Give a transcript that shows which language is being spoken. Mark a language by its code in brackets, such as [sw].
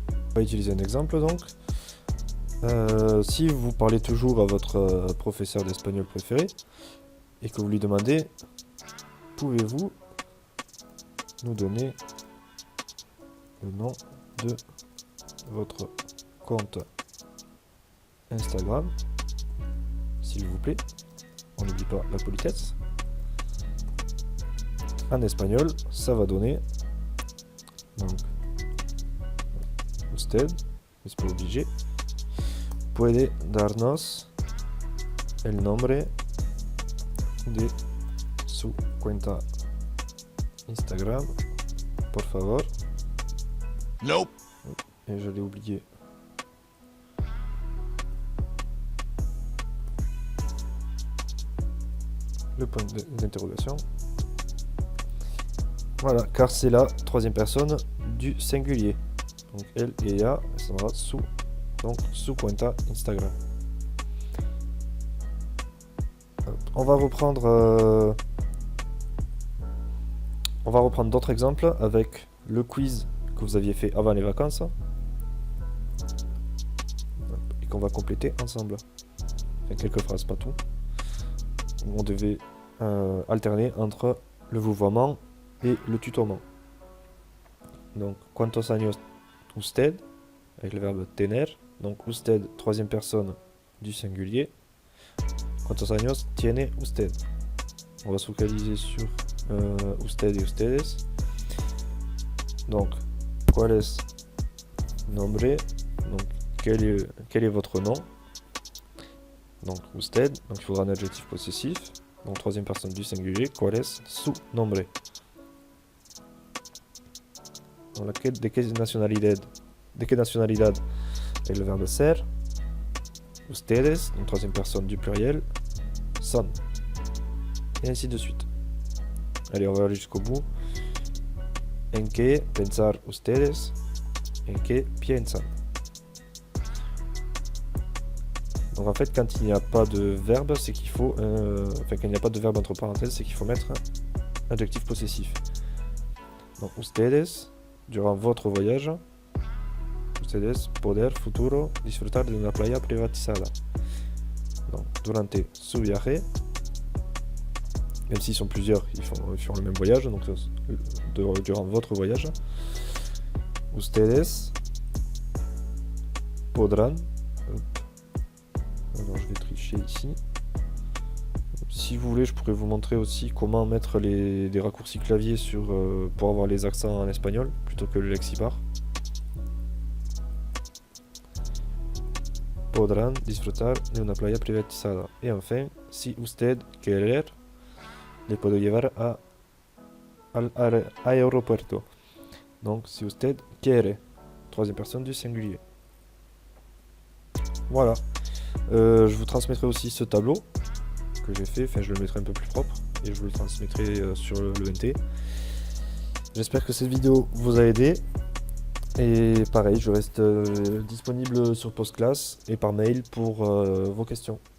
[fr] On va utiliser un exemple donc. Si vous parlez toujours à votre professeur d'espagnol préféré et que vous lui demandez pouvez-vous nous donner le nom de votre compte Instagram, s'il vous plaît, on n'oublie pas la politesse. En espagnol, ça va donner donc usted, mais c'est pas obligé. [es] Puede darnos el nombre de su cuenta Instagram, por favor. [en] Nope. [fr] Et je l'ai oublié. Le point d'interrogation. Voilà, car c'est la troisième personne du singulier. Donc elle et ella, ça sera su cuenta Instagram. On va reprendre d'autres exemples avec le quiz que vous aviez fait avant les vacances et qu'on va compléter ensemble. Enfin, quelques phrases, pas tout. On devait alterner entre le vouvoiement et le tutoiement. [es] Donc, ¿cuántos años usted? [fr] Avec le verbe tener. Donc, usted, troisième personne du singulier. [es] ¿Cuántos años tiene usted? [fr] On va se focaliser sur usted et ustedes. Donc, [es] ¿cuál es nombre? [fr] Donc, quel est votre nom? Donc, usted. Donc, il faudra un adjectif possessif. Donc, troisième personne du singulier. [es] ¿Cuál es su nombre? Donc, ¿de qué nacionalidad? ¿De qué nacionalidad? [fr] Et le verbe [es] ser. Ustedes. [fr] Donc, troisième personne du pluriel. Son. Et ainsi de suite. Allez, on va aller jusqu'au bout. [es] ¿En qué pensar ustedes? ¿En qué piensan? [fr] Donc en fait, quand il n'y a pas de verbe, c'est qu'il faut... enfin, quand il n'y a pas de verbe entre parenthèses, c'est qu'il faut mettre un adjectif possessif. [es] Donc, ustedes, [fr] durant votre voyage, [es] ustedes poder futuro disfrutar de una playa privatizada. [fr] Donc, [es] durante su viaje, [fr] même s'ils sont plusieurs, ils font le même voyage, donc durant votre voyage, [es] ustedes podrán... [fr] Alors je vais tricher ici. Si vous voulez, je pourrais vous montrer aussi comment mettre des raccourcis clavier pour avoir les accents en espagnol plutôt que le lexibar. [es] Podrán disfrutar de una playa privatizada. [fr] Et enfin, [es] si usted quiere, le puedo llevar al aeropuerto. [fr] Donc, [es] si usted quiere, [fr] troisième personne du singulier. Voilà. Je vous transmettrai aussi ce tableau que j'ai fait, enfin je le mettrai un peu plus propre et je vous le transmettrai sur le NT. J'espère que cette vidéo vous a aidé et pareil, je reste disponible sur Postclass et par mail pour vos questions.